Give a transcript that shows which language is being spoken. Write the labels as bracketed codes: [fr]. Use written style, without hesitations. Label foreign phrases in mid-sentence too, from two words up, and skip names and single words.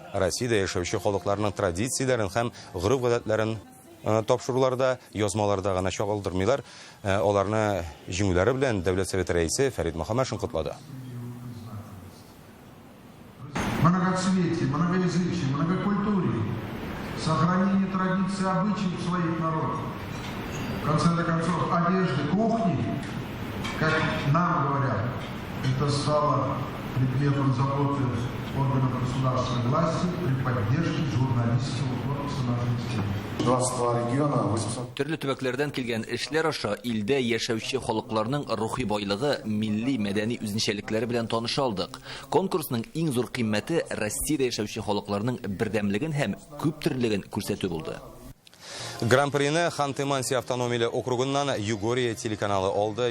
[tt] Россиядә яшәүче халыкларның традицияләрен һәм гореф-гадәтләрен тапшыруларда, язмаларда гына чагылдырмыйлар. Аларны җиңүләре белән Дәүләт Советы рәисе Фәрит Мөхәммәшин котлады. [ru] Многоцветие, многоязычие, многокультурие, сохранение традиций и обычаев своих народов. В конце концов, одежды, кухни, как нам говорят, это стало предметом заботы органов государственной власти при поддержке журналистского корпуса нашей страны. 22 региона, 800... [tt] Төрле төбәкләрдән килгән эшләр аша илдә яшәүче халыкларның рухи байлыгы, милли мәдәни үзенчәлекләре белән таныша алдык. Конкурсның иң зур кыйммәте Россиядә яшәүче халыкларның бердәмлеген һәм күп төрлелеген күрсәтү булды. Гран-прине Ханты-Манси автономияле округыннан Югория телеканалы алды.